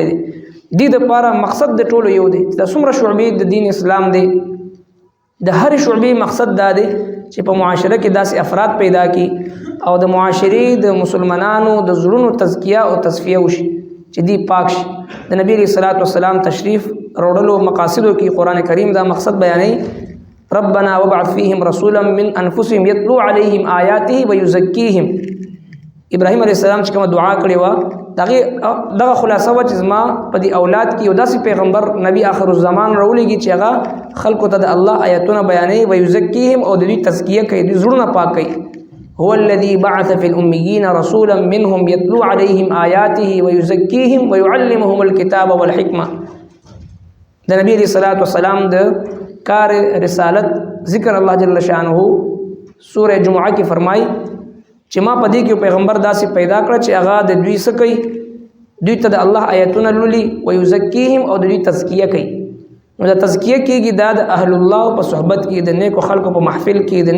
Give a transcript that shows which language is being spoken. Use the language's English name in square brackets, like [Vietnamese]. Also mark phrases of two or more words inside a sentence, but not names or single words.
[Pashto] دي د دې لپاره مقصد د ټولو یو دی د څومره شعبې د دین اسلام دی د هر شعبې مقصد دا دی چې په معاشره کې داسې افراد پیدا کی او د معاشري د مسلمانانو د زړونو تزکیه او تصفیه وشي چې دی پاک شي د نبی [Arabic] علیہ الصلوۃ والسلام [Pashto] تشریف روړلو مقاصدو کې قران کریم دا مقصد بیانوي [Arabic] ربنا وابعث فيهم رسولا من انفسهم يتلو عليهم آياته ويزكيهم ابراهيم عليه السلام [Pashto] چې کوم دعا کړې و دغه خلاصه و چې زما په دې اولاد کې یو داسې پیغمبر [Arabic] نبی آخر الزمان [Pashto] راولېږي چې هغه خلکو ته د الله آیاتونه بیانوي ويزكيهم او د دې تزکیه کوي د زړونه پاک کوي [Arabic] هو الذي بعث في الأميين رسولا منهم يتلو عليهم آياته ويزكيهم ويعلمهم الكتاب والحكمة [Pashto] د نبی [Arabic] علیہ الصلوۃ والسلام [Pashto] د کار رسالت ذکر الله [Arabic] جل شانه [Pashto] سورہ جمعہ کې فرمای چې ما پدې کې پیغمبر داسې پیدا کړ چې هغه د دوی سکی دوی ته د الله آیاتونه لولي ويزكيهم او د دوی تزکیه کوي نو د تزکیه کېږي د اهل الله په صحبت کې د نیکو خلکو په محفل کې د